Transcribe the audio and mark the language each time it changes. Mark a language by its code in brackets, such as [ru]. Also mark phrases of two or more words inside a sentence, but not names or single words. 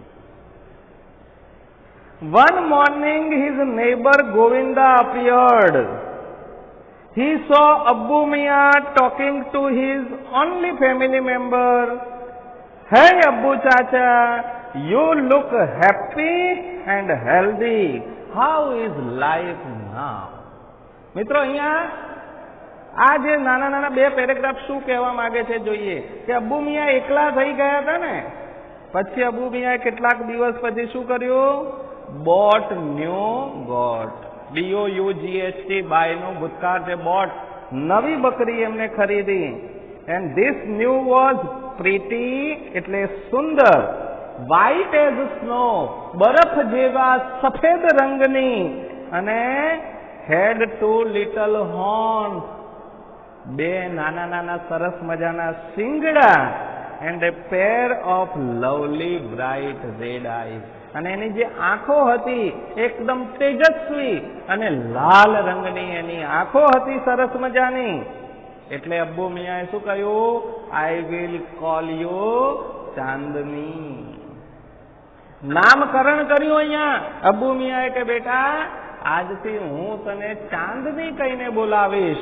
[en] One morning his neighbor Govinda appeared. He saw Abbu Miya talking to his only family member. Hey Abbu Chacha, you look happy and healthy. How is life now? [gu] મિત્રો અહીંયા આ જે નાના નાના બે પેરેગ્રાફ શું કહેવા માંગે છે જોઈએ કે અબ્બુ મિયા એકલા થઈ ગયા હતા ને, પછી અબ્બુ મિયાએ કેટલાક દિવસ પછી શું કર્યું? [en] Bought new goat. [gu] BOUGHT, બાયનું ભૂતકાળ છે બોટ. નવી બકરી એમને ખરીદી. [en] And this new was pretty [gu] એટલે સુંદર, [en] white as snow [gu] બરફ જેવા સફેદ રંગની, અને [en] had 2 little horns [gu] બે નાના નાના સરસ મજાના શિંગડા, [en] એન્ડ a pair of lovely bright red eyes, [gu] અને એની જે આંખો હતી એકદમ તેજસ્વી અને લાલ રંગની એની આંખો હતી સરસ મજાની. એટલે અબ્બુ મિયાએ શું કહ્યું? [en] I will call you ચાંદની. [gu] નામકરણ કર્યું અહીંયા અબ્બુ મિયાએ કે બેટા આજથી હું તને ચાંદની કહીને બોલાવીશ.